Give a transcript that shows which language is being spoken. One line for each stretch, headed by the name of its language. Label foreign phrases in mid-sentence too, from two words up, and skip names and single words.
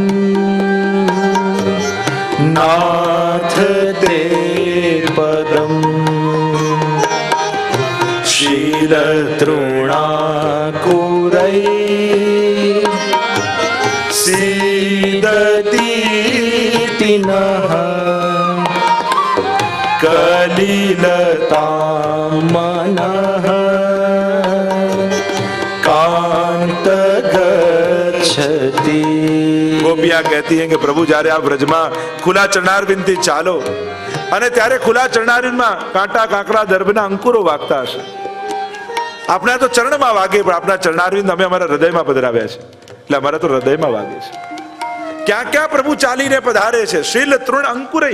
Sanskrit: નાથ તે પદમ શીલ તૃણાકુરૈ સીદતીતિનઃ કલિલતામનઃ कांत गच्छति.
Hindi: गोपियां कहती हैं कि प्रभु
Gujarati: જ્યારે આ વ્રજમાં ખુલ્લા ચરણારવિંદ થી ચાલો, અને ત્યારે ખુલ્લા ચરણારવિંદમાં કાંટા કાંકરા દર્ભના અંકુરો વાગતા હશે. આપણા તો ચરણમાં વાગે, પણ આપણા ચરણારવિંદ અમે અમારા હૃદયમાં પધરાવ્યા છે, એટલે અમારા તો હૃદયમાં વાગે છે. ક્યાં ક્યાં પ્રભુ ચાલીને પધારે છે.
Sanskrit: શીલ તૃણ અંકુરઈ.